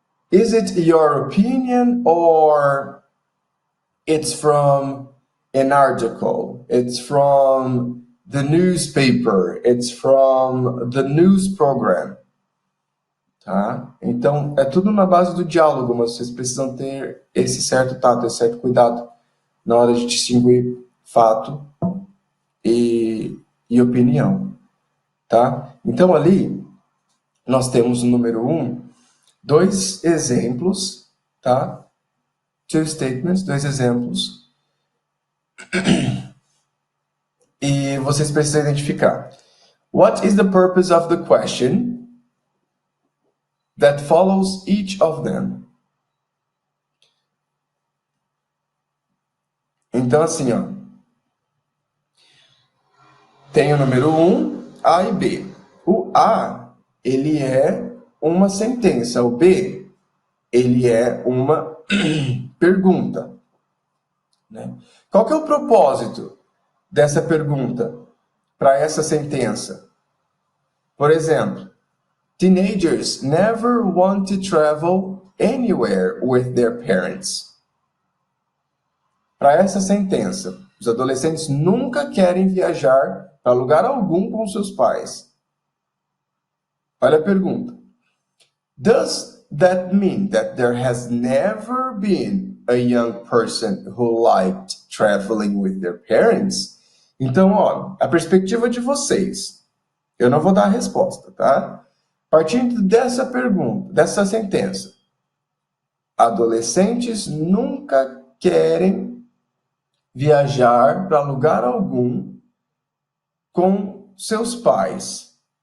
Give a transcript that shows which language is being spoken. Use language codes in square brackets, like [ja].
[en] Is it your opinion or it's from an article? It's from the newspaper? It's from the news program? [pt] Tá? Então, é tudo na base do diálogo, mas vocês precisam ter esse certo tato, esse certo cuidado na hora de distinguir fato e opinião. Tá? Então, ali, nós temos no número 1, 2 exemplos, tá? [en] Two statements, 2 [pt] exemplos. E vocês precisam identificar. [en] What is the purpose of the question that follows each of them? [pt] Então, assim, ó. Tem o número 1, A e B. O A, ele é uma sentença. O B, ele é uma pergunta. Né? Qual que é o propósito dessa pergunta para essa sentença? Por exemplo, [en] teenagers never want to travel anywhere with their parents. [pt] Para essa sentença, os adolescentes nunca querem viajar para lugar algum com seus pais. Olha a pergunta. [en] Does that mean that there has never been a young person who liked traveling with their parents? [pt] Então, ó, a perspectiva de vocês. Eu não vou dar a resposta, tá? Partindo dessa pergunta, dessa sentença. Adolescentes nunca querem viajar para lugar algum com seus pais.